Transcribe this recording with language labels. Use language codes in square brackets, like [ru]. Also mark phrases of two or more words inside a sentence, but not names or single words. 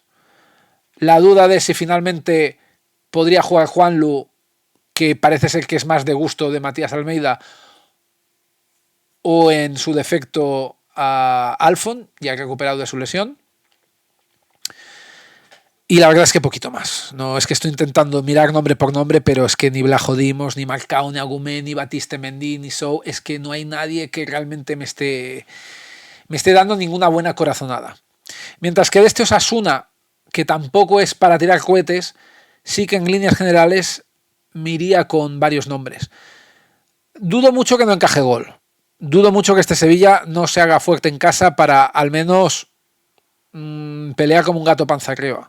[es] La duda de si finalmente podría jugar Juanlu, que parece ser que es más de gusto de Matías Almeida, o en su defecto a Alfon, ya recuperado de su lesión. Y la verdad es que poquito más. No es que estoy intentando mirar nombre por nombre, pero es que ni Blajodimos, ni Marcao, ni Agumé, ni Batiste Mendy, ni Sou, es que no hay nadie que realmente me esté dando ninguna buena corazonada. Mientras que de este Osasuna, que tampoco es para tirar cohetes, sí que en líneas generales me iría con varios nombres. Dudo mucho que no encaje gol. Dudo mucho que este Sevilla no se haga fuerte en casa para al menos pelear como un gato panza arriba.